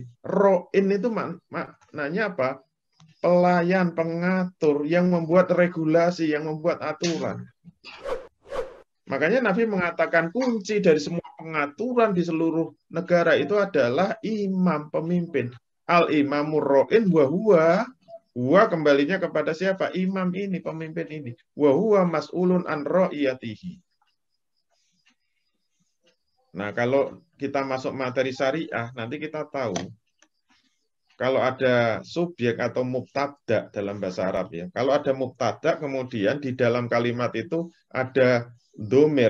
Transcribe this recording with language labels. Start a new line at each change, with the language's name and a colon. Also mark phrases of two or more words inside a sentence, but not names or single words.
Indonesian: Ro'in itu maknanya apa? Pelayan, pengatur, yang membuat regulasi, yang membuat aturan. Makanya Nabi mengatakan kunci dari semua pengaturan di seluruh negara itu adalah imam, pemimpin.
Arabic: الإمام راع وهو kembalinya kepada siapa?
Indonesian: Imam ini, pemimpin ini.
Arabic: وهو مسؤول عن رعيته.
Indonesian: Nah, kalau kita masuk materi syariah, nanti kita tahu kalau ada subjek atau mubtada dalam bahasa Arab ya. Kalau ada mubtada, kemudian di dalam kalimat itu ada domir.